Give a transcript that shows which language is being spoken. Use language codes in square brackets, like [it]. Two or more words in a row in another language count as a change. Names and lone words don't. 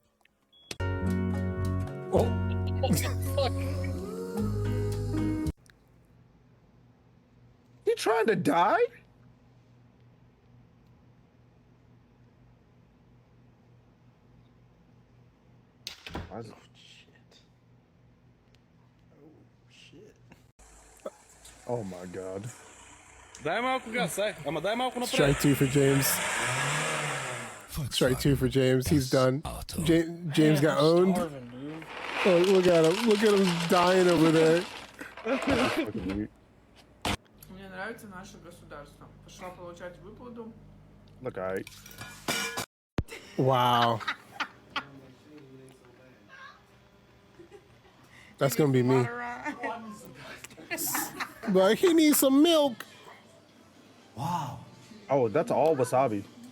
[en] You trying to die? Why is it- Oh my god. [bg] Дай малко газ, ама дай малко напред. [en] Strike 2 for James. Strike 2 for James. He's done. James got owned. Oh, look at him. Look at him dying over there. Fucking weird. [ru] Мне нравится наше государство. Пошла получать выплату. [en] Look, alright. Wow. That's gonna be me. But he needs some milk. Oh, that's all wasabi.